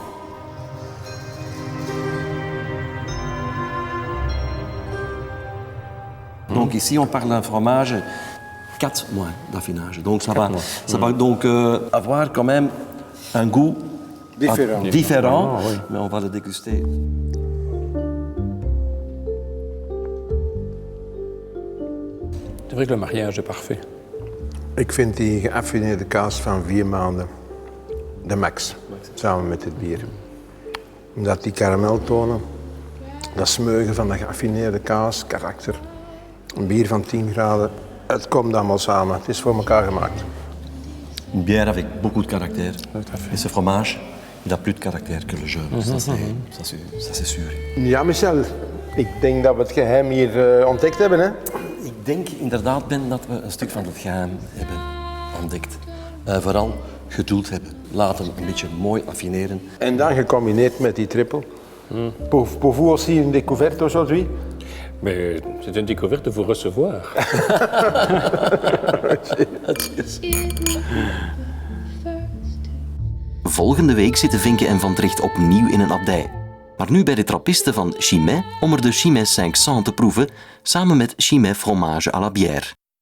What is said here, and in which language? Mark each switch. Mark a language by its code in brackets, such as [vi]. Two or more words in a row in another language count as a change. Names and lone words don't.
[fr] Donc ici, on parle d'un fromage 4 mois d'affinage. Donc ça va donc avoir quand même un goût différent, mais on va le déguster. C'est vrai que le mariage est parfait. [nl] Ik vind die geaffineerde kaas van 4 maanden de max, samen met het bier. Omdat die karameltonen, dat smeugen van de geaffineerde kaas, karakter, een bier van 10 graden, het komt allemaal samen. Het is voor elkaar gemaakt. [fr] Une bière avec beaucoup de caractère. Et ce fromage, il a plus de caractère que le jeune. Ça c'est sûr. [nl] Ja, Michel, ik denk dat we het geheim hier ontdekt hebben, hè? Ik denk inderdaad, Ben, dat we een stuk van het geheim hebben ontdekt. Vooral geduld hebben. Laten een beetje mooi affineren. En dan gecombineerd met die triple. [fr] Pour vous aussi une découverte aujourd'hui? Mais c'est une découverte de vous recevoir. [nl] Volgende week zitten Vinke en Van Tricht opnieuw in een abdij. Maar nu bij de trappisten van Chimay om er de Chimay 500 te proeven, samen met Chimay fromage à la bière.